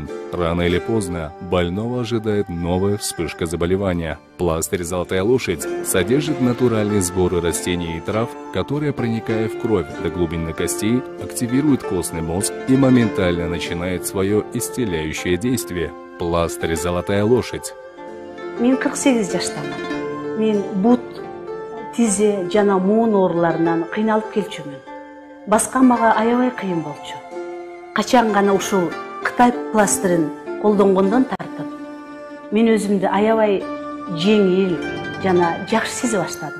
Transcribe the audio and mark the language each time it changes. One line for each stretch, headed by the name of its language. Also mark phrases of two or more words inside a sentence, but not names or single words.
Russian: Рано или поздно больного ожидает новая вспышка заболевания. Пластырь «Золотая лошадь» содержит натуральные сборы растений и трав, которые, проникая в кровь до глубины костей, активируют костный мозг и моментально начинает свое исцеляющее действие. Пластырь «Золотая лошадь».
Kyrgyz: Мен 48 жаштамын. Мен бут, тизе жана муун ооруларынан кыйналып келчүмүн. Баска мага аябай кыйын болчу. Качан гана ушул Кытай пластырын колдонгондон тартып, мен өзүмдү аябай жеңил жана жакшы сезе баштадым.